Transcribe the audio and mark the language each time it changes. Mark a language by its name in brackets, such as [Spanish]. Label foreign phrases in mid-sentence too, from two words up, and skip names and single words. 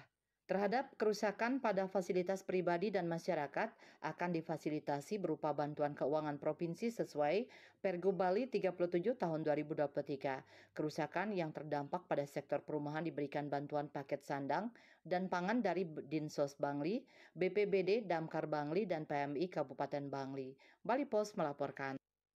[Indonesian] Terhadap kerusakan pada fasilitas pribadi dan masyarakat akan difasilitasi berupa bantuan keuangan provinsi sesuai Pergub Bali 37 tahun 2023. Kerusakan yang terdampak pada sektor perumahan diberikan bantuan paket sandang dan pangan dari Dinsos Bangli, BPBD Damkar Bangli, dan PMI Kabupaten Bangli. Bali Pos melaporkan.